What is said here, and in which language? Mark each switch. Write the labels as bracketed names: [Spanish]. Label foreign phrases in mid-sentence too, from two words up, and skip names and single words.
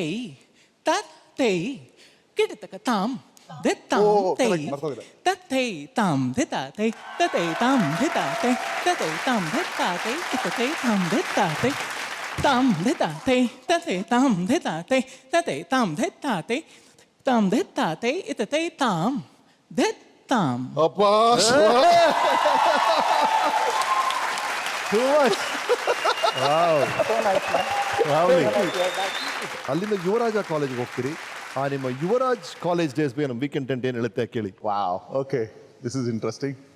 [Kannada] ತತ್ ತೈ ಕಿಟಿತಕ ತಾಂ ಧೆತ್ ತಾಂ ತೈ ತತ್ ತೈ ತಾಂ ಧೆತಾ ತೈ ತತೈ ತಾಂ ಧೆತಾ ತೈ ತತೈ ತಾಂ ಧೆತಾ ತೈ ತತೈ ತಾಂ ಧೆತಾ ತೈ ತಾಂ ಧೆತಾ ತೈ ತತೈ ತಾಂ ಧೆತಾ ತೈ ತತೈ ತಾಂ ಧೆತಾ ತೈ ತಾಂ ಧೆತಾ ತೈ ಇತತೈ ತಾಂ ಧೆತ್ ತಾಂ. ಅಪ್ಪ, ಅಲ್ಲಿಂದ ಯುವರಾಜ ಕಾಲೇಜ್ಗೆ ಹೋಗ್ತೀರಿ. ಆ ನಿಮ್ಮ ಯುವರಾಜ್ [English] college days [Kannada] ಬಗ್ಗೆ ನಮ್ಮ ವೀಕೆಂಡ್ ಟೆಂಟ್ ಏನು ಹೇಳುತ್ತೆ ಕೇಳಿ. [English] wow, okay, this is interesting.